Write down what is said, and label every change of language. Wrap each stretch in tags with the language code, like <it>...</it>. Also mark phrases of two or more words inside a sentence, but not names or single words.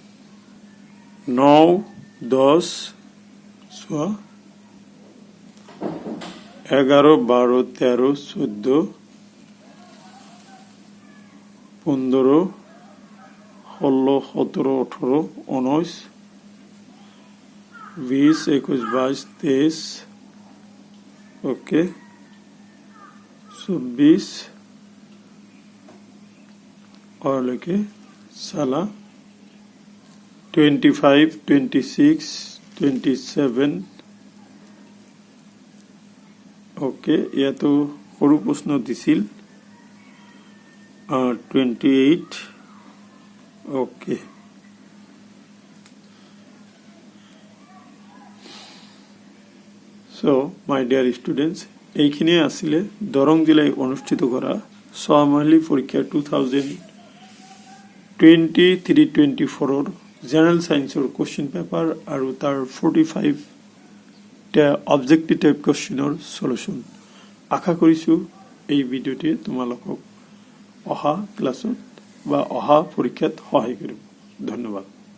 <hi>9 10 চোৱা 11 12 13 14 15 16 17 18 19 20 21 22 23 ओके 24 और लेके साला 25 26 27 ओके या तो</hi> <as>সৰু প্ৰশ্ন দিছিল</as> <hi>28 ओके</hi> <en>So, my dear students,</en> <as>এইখিনিয়ে আছিলে দৰং জিলায় অনুষ্ঠিত কৰা ছমাহিলী পৰীক্ষা 2023-24</as> <en>general scienceৰ question paper</en> <as>আৰু তাৰ 45 টা</as> <en>objective type questionৰ solution</en> <as>আশা কৰিছো এই ভিডিঅ'টি তোমালোকক অহা ক্লাছত বা অহা পৰীক্ষাত সহায় কৰিব ধন্যবাদ</as>